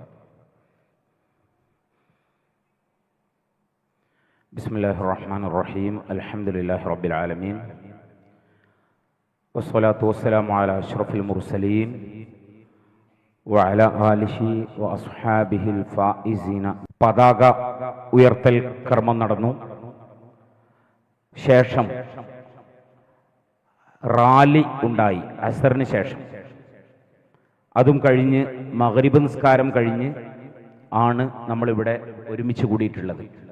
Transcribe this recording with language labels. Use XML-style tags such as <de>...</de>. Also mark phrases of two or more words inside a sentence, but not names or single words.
<ar>بسم الله الرحمن الرحيم. الحمد لله رب العالمين، والصلاة والسلام على أشرف المرسلين وعلى آله وأصحابه الفائزين.</ar> <ml>പതാക ഉയർത്തൽ കർമ്മം നടന്നു. ശേഷം റാലി ഉണ്ടായി അസറിന് ശേഷം. അതും കഴിഞ്ഞ് മഗ്രിബ് നിസ്കാരം കഴിഞ്ഞ് ആണ് നമ്മളിവിടെ ഒരുമിച്ച് കൂടിയിട്ടുള്ളത്.</ml>